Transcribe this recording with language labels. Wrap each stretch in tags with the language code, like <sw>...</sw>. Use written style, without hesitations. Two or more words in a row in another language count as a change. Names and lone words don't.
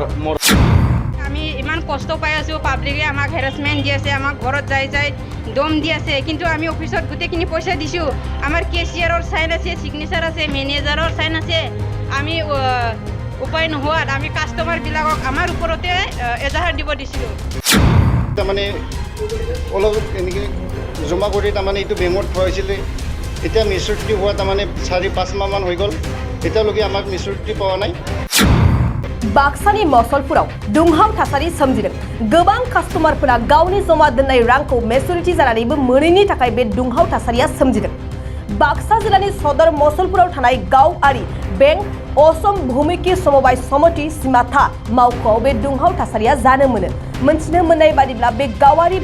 <as>আমি ইমান কষ্ট পাই আছোঁ পাব্লিকে আমাক হেৰাসমেণ্ট দি আছে আমাক ঘৰত যাই দম দি আছে কিন্তু আমি অফিসত গোটেইখিনি পইচা দিছোঁ আমাৰ কেচিয়াৰৰ চাইন আছে সিগনেচাৰ আছে মেনেজাৰৰ চাইন আছে আমি উপায় নোহোৱাত আমি কাষ্টমাৰবিলাকক আমাৰ ওপৰতে এজাহাৰ দিব দিছিলোঁ তাৰমানে অলপ এনেকৈ জমা কৰি তাৰমানে এইটো বেংকত থোৱাইছিলে এতিয়া মেচিউৰিটি হোৱা তাৰমানে 4-5 মাহমান হৈ গ'ল এতিয়ালৈকে আমাক মেচিউৰিটি পোৱা নাই</as> <brx>बाक्सानि मसलपुराव दुंहाव थासारि सोमजिदों गोबां कास्टमारफोरा गावनि जमा दोननाय रांखौ मेचुरिटि जानानैबो मोनैनि थाखाय बे दुंहाव थासारिया सोमजिदों बाक्सा जिल्लानि सदर मसलपुराव थानाय गावारि बेंक असम भूमिकी समबाय समिति सिमाथा मावख'आव बे दुंहाव थासारिया जानो मोनो मोनथिनो मोननाय बादिब्ला बे गावारि</brx>